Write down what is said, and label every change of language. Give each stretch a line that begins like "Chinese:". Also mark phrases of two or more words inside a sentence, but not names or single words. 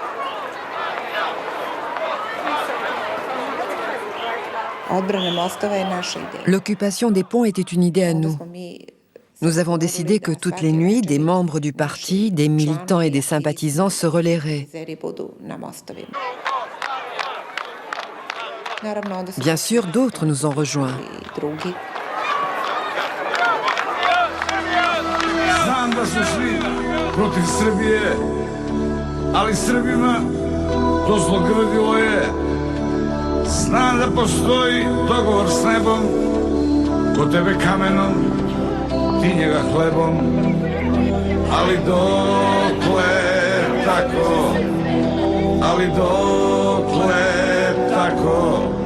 French: L'occupation des ponts était une idée à nous. Nous avons décidé que toutes les nuits, des membres du parti, des militants et des sympathisants se relaieraient. Bien sûr, d'autres nous ont rejoints.
Serbian: Znam da su svi protiv Srbije, ali Srbima to zlogrdilo je. Znam da postoji dogovor s nebom, ko tebe kamenom, ti njega hlebom, ali dokle tako, ali dokle tako.